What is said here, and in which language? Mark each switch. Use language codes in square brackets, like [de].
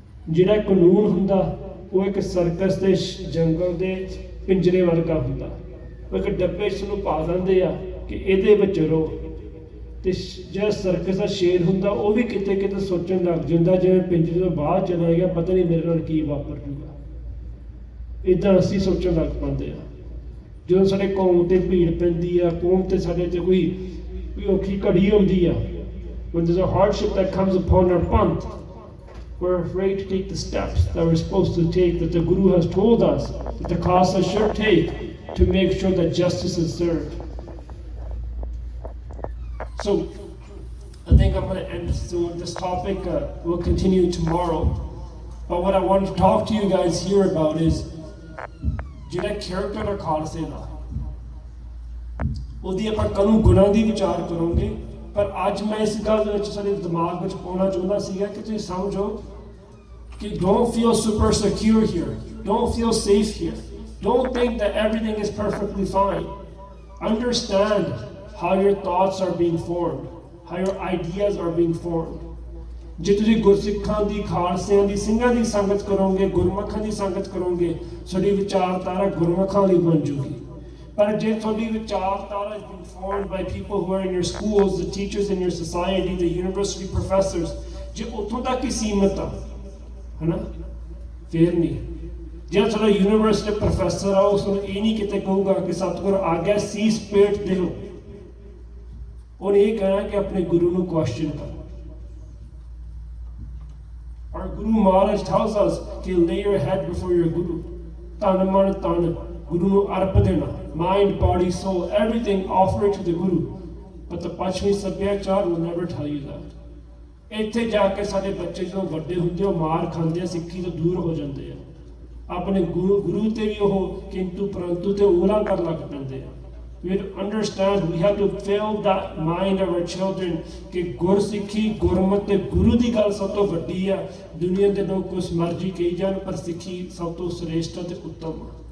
[pa] ਜਿਹੜਾ ਕਾਨੂੰਨ ਹੁੰਦਾ ਉਹ ਇੱਕ ਸਰਕਸ ਦੇ ਜੰਗਲ ਦੇ ਪਿੰਜਰੇ ਵਰਗਾ ਹੁੰਦਾ, ਉਹ ਇੱਕ ਡੱਬੇ 'ਚ ਨੂੰ ਪਾ ਦਿੰਦੇ ਆ ਕਿ ਇਹਦੇ ਵਿੱਚ ਰਹੋ। ਤੇ ਜਿਹੜਾ ਸਰਕਸ ਦਾ ਸ਼ੇਰ ਹੁੰਦਾ ਉਹ ਵੀ ਕਿਤੇ ਕਿਤੇ ਸੋਚਣ ਲੱਗ ਜਾਂਦਾ, ਜਿਵੇਂ ਪਿੰਜਰੇ ਤੋਂ ਬਾਹਰ ਚਲਾ ਗਿਆ, ਪਤਾ ਨਹੀਂ ਮੇਰੇ ਨਾਲ ਕੀ ਵਾਪਰ ਜੂਗਾ। ਇੱਦਾਂ ਅਸੀਂ ਸੋਚਣ ਲੱਗ ਪੈਂਦੇ ਆ। ਜਦੋਂ ਸਾਡੇ ਕੌਮ ਤੇ ਭੀੜ ਪੈਂਦੀ ਆ, ਕੌਮ ਤੇ ਸਾਡੇ ਤੇ ਕੋਈ ਔਖੀ ਘੜੀ ਹੁੰਦੀ ਆ, [en] when there's a hardship that comes upon our panth, we're afraid to take the steps that we're supposed to take, that the Guru has told us that the Khalsa should take to make sure that justice is served. So I think I'm going to end soon. This topic will continue tomorrow, but what I want to talk to you guys here about is [pa] ਜਿਹੜਾ character ਹੈ ਖਾਲਸੇ ਦਾ, ਉਹਦੀ ਆਪਾਂ ਕਦੋਂ ਗੁਣਾਂ ਦੀ ਵਿਚਾਰ ਕਰੋਗੇ। ਪਰ ਅੱਜ ਮੈਂ ਇਸ ਗੱਲ ਦੇ ਵਿੱਚ ਸਾਡੇ ਦਿਮਾਗ ਵਿੱਚ ਪਾਉਣਾ ਚਾਹੁੰਦਾ ਸੀਗਾ ਕਿ ਤੁਸੀਂ ਸਮਝੋ ਕਿ [en] don't feel super secure here, don't feel safe here, don't think that everything is perfectly fine. Understand how your thoughts are being formed, how your ideas are being formed. [pa] ਜੇ ਤੁਸੀਂ ਗੁਰਸਿੱਖਾਂ ਦੀ, ਖਾਲਸਿਆਂ ਦੀ, ਸਿੰਘਾਂ ਦੀ ਸੰਗਤ ਕਰੋਗੇ, ਗੁਰਮੁਖਾਂ ਦੀ ਸੰਗਤ ਕਰੋਗੇ, ਤੁਹਾਡੀ ਵਿਚਾਰਧਾਰਾ ਗੁਰਮੁਖਾਂ ਵਾਲੀ ਬਣ ਜੂਗੀ। ਪਰ ਜੇ ਤੁਹਾਡੀ ਵਿਚਾਰਧਾਰਾ [en] has been formed by people who are in your schools, the teachers in your society, the university professors, [pa] ਜੇ ਉੱਥੋਂ ਤੱਕ ਹੀ ਸੀਮਤ ਆ, ਹਨਾ, ਫੇਰ ਨਹੀਂ। ਜਿਹੜਾ ਤੁਹਾਡਾ ਯੂਨੀਵਰਸਿਟੀ ਪ੍ਰੋਫੈਸਰ ਆ, ਉਸ ਨੂੰ ਇਹ ਨਹੀਂ ਕਿਤੇ ਕਹੂਗਾ ਕਿ ਸਤਿਗੁਰ ਆਗਿਆ ਸੀਸ ਪੇਟ ਦਿਓ। ਉਹਨੇ ਇਹ ਕਹਿਣਾ ਕਿ ਆਪਣੇ ਗੁਰੂ ਨੂੰ ਕੁਐਸਚਨ ਕਰੋ। [en] Our Guru Maharaj tells us to lay your head before your Guru. [pa] Tan man tan, Guru nu arp dena. [en] Mind, body, soul, everything offer it to the Guru. But the Pachmi Sabhyachar will never tell you that. [pa] ਇੱਥੇ ਜਾ ਕੇ ਸਾਡੇ ਬੱਚੇ ਜਦੋਂ ਵੱਡੇ ਹੁੰਦੇ ਉਹ ਮਾਰ ਖਾਂਦੇ ਆ, ਸਿੱਖੀ ਤੋਂ ਦੂਰ ਹੋ ਜਾਂਦੇ ਆ, ਆਪਣੇ ਗੁਰੂ ਤੇ ਵੀ ਉਹ ਕਿੰਤੂ ਪਰੰਤੂ ਤੇ ਉਂਗਲਾਂ ਕਰਨ ਲੱਗ ਪੈਂਦੇ ਆ। [en] We have to understand, we have to fill that mind of our children [pa] ਕਿ ਗੁਰਸਿੱਖੀ, ਗੁਰਮਤਿ ਤੇ ਗੁਰੂ ਦੀ ਗੱਲ ਸਭ ਤੋਂ ਵੱਡੀ ਆ। ਦੁਨੀਆ ਦੇ ਲੋਕ ਕੁਛ ਮਰਜ਼ੀ ਕਹੀ ਜਾਣ, ਪਰ ਸਿੱਖੀ ਸਭ ਤੋਂ ਸ੍ਰੇਸ਼ਟ ਤੇ ਉੱਤਮ ਆ।